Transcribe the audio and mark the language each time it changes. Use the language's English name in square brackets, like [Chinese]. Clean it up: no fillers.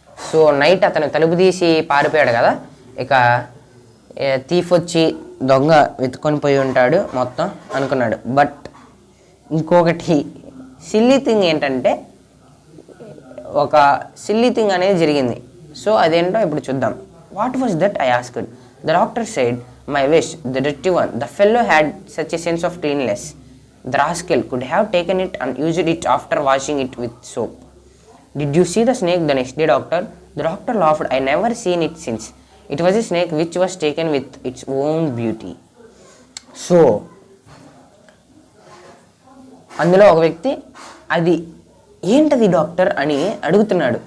[Telugu] So night అతను తలుపు తీసి పారిపోయాడు కదా, ఇక థీఫ్ వచ్చి దొంగ వెతుకొని పోయి ఉంటాడు మొత్తం అనుకున్నాడు. బట్ ఇంకొకటి సిల్లీ థింగ్ ఏంటంటే, ఒక సిల్లీ థింగ్ అనేది జరిగింది. సో అదేంటో ఇప్పుడు చూద్దాం. [English] "What was that?" I asked. The doctor said, "My wish, the dirty one. The fellow had such a sense of cleanliness. The rascal could have taken it and used it after washing it with soap." "Did you see the snake the next day, doctor?" The doctor laughed. "I never seen it since. It was a snake which was taken with its own beauty." [Telugu] So అందులో ఒక వ్యక్తి, "అది ఏంటది doctor" అని అడుగుతున్నాడు.